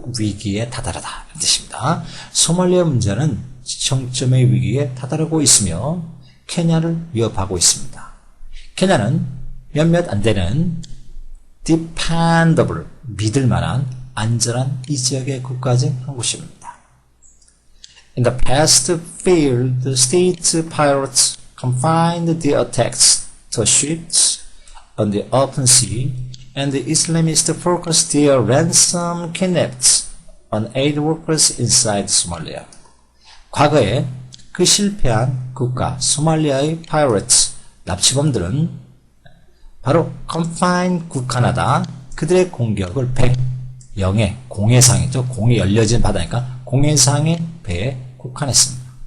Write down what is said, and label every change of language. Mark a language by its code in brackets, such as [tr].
[ko] 위기에 다다르다 이런 뜻입니다. 소말리아 문제는 정점의 위기에 다다르고 있으며 케냐를 위협하고 있습니다. 케냐는 몇몇 안 되는 dependable, 믿을 만한 안전한 이 지역의 국가 중 한 곳입니다. [en] In the past failed state pirates confined their attacks to ships on the open sea, and the Islamists focused their ransom kidnapped on aid workers inside Somalia. [ko] 과거에 그 실패한 국가 소말리아의 pirates, 납치범들은 바로 confined, 국한하다, 그들의 공격을 영해, 공해상이죠. 공이 열려진 바다니까 공해상의 배에 국한했습니다.